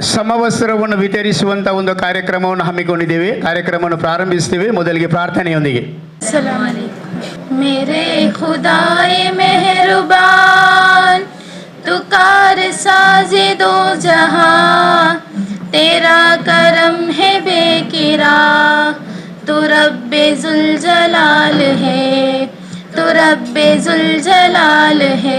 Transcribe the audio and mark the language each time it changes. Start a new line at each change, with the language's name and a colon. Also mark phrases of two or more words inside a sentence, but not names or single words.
Kannada: ಸಮವಸ್ತ್ರವನ್ನು ವಿತರಿಸುವಂಥ ಒಂದು ಕಾರ್ಯಕ್ರಮವನ್ನು ಹಮ್ಮಿಕೊಂಡಿದ್ದೇವೆ. ಕಾರ್ಯಕ್ರಮವನ್ನು ಪ್ರಾರಂಭಿಸ್ತೀವಿ. ಮೊದಲಿಗೆ ಪ್ರಾರ್ಥನೆಯೊಂದಿಗೆ.
Urdu: السلام علیکم. میرے خدائے مہربان تو کار سازِ دو جہاں، تیرا کرم ہے بیکراں، تو ربِ ذوالجلال ہے، تو ربِ ذوالجلال ہے.